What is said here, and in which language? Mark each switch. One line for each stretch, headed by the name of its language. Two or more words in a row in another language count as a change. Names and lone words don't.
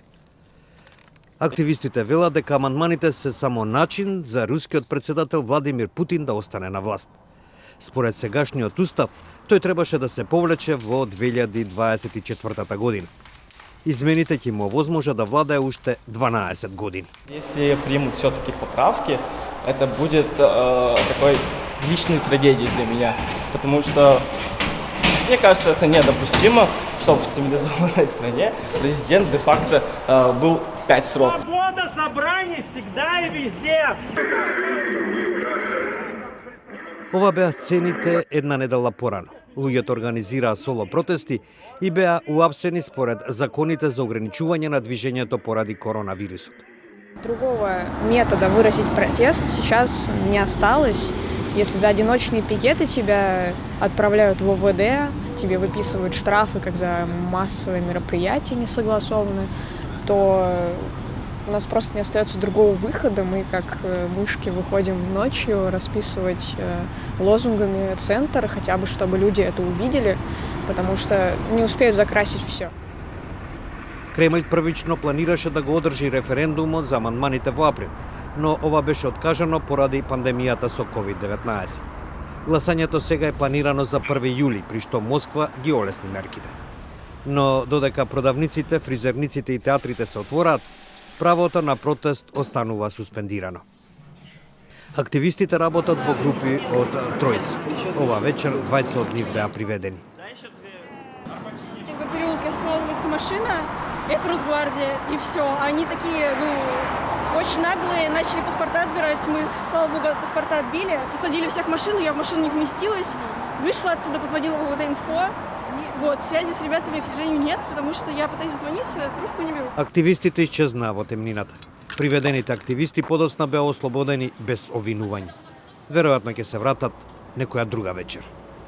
Macedonian: Активистите велат дека амандманите се само начин за рускиот председател Владимир Путин да остане на власт. Според сегашниот устав, тој требаше да се повлече во 2024 година. Измените ќе му овозможат да владае уште 12 години.
Russian: Если примут все-таки поправки, это будет такой личной трагедией для меня, потому что, мне кажется, это недопустимо, чтобы в цивилизованной стране президент де-факто был 5 сроков. Свобода собраний всегда и везде!
Macedonian: Ова беа сцените една недела порано. Луѓето организираа соло протести и беа уапсени според законите за ограничување на движењето поради коронавирусот.
Russian: Другого метода выразить протест сейчас не осталось. Если за одиночные пикеты тебя отправляют в ОВД, тебе выписывают штрафы, как за массовые мероприятия не согласованы, то у нас просто не остается другого выхода. Мы, как мышки, выходим ночью расписывать лозунгами центр, хотя бы чтобы люди это увидели, потому что не успеют закрасить все.
Macedonian: Кремљ првично планираше да го одржи референдумот за амандманите во април, но ова беше откажано поради пандемијата со COVID-19. Гласањето сега е планирано за 1 јули, при што Москва ги олесни мерките. Но додека продавниците, фризерниците и театрите се отвораат, правото на протест останува суспендирано. Активистите работат во групи од тројца. Ова вечер двајца од нив беа приведени.
Russian: За переулке останавливается машина, это Росгвардия, и все. Они такие, очень наглые, начали паспорта отбирать. Мы, слава богу, паспорта отбили, посадили всех в машину, я в машину не вместилась. Вышла оттуда, позвонила в УВД-инфо. Вот, связи с ребятами, к сожалению, нет, потому что я пытаюсь звонить, трубку не беру.
Macedonian: Активистите исчезнаа во темнината. Приведените активисти подоцна беа ослободени без обвинување. Веројатно ќе се вратат некоја друга вечер.